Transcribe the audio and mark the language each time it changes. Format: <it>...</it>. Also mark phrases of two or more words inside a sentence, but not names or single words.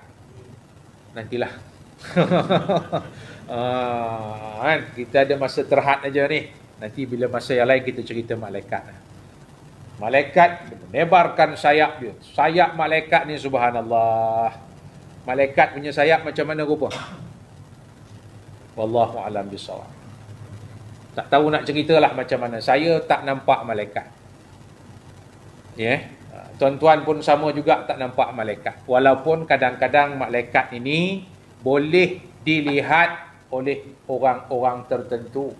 <ms>Nantilah. Kan, kita ada masa terhad aja ni. Nanti bila masa yang lain kita cerita malaikat. Malaikat menebarkan sayap dia. Sayap malaikat ni subhanallah. Malaikat punya sayap macam mana rupa?</ms> <ar>والله أعلم بالصواب.</ar> <ms>Tak tahu nak ceritalah macam mana. Saya tak nampak malaikat. Ya. Tuan-tuan pun sama juga tak nampak malaikat. Walaupun kadang-kadang malaikat ini boleh dilihat oleh orang-orang tertentu.</ms>